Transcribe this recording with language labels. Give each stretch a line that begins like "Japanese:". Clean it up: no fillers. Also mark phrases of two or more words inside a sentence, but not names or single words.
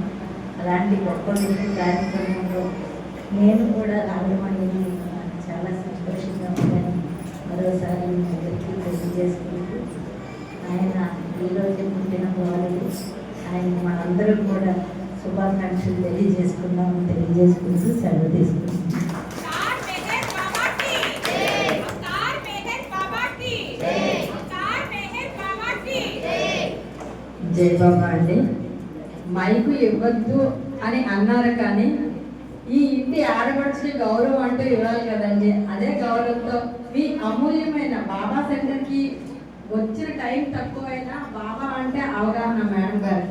Telugu: అలాంటి గొప్ప వ్యక్తి కార్యక్రమంలో నేను కూడా రావడం అనేది నాకు చాలా సంతోషంగా ఉందని మరోసారి మీ అందరికీ తెలియజేసుకుంటూ ఆయన ఈరోజు పుట్టిన వాళ్ళు ఆయన మనందరం కూడా శుభాకాంక్షలు తెలియజేసుకుంటూ సెలవు తీసుకుంటున్నాం.
Hindi: अवतार मेहर बाबा की जय, अवतार मेहर बाबा की जय, अवतार मेहर बाबा की जय।
Telugu: జై బాబా అండి. మైకు ఇవ్వద్దు అని అన్నారు కానీ ఈ ఇంటి ఆడపడుచుని గౌరవం అంటూ ఇవ్వాలి కదండి. అదే గౌరవంతో మీ అమూల్యమైన బాబా సెంటర్కి వచ్చిన టైం తక్కువైనా బాబా అంటే అవగాహన మేడం గారికి.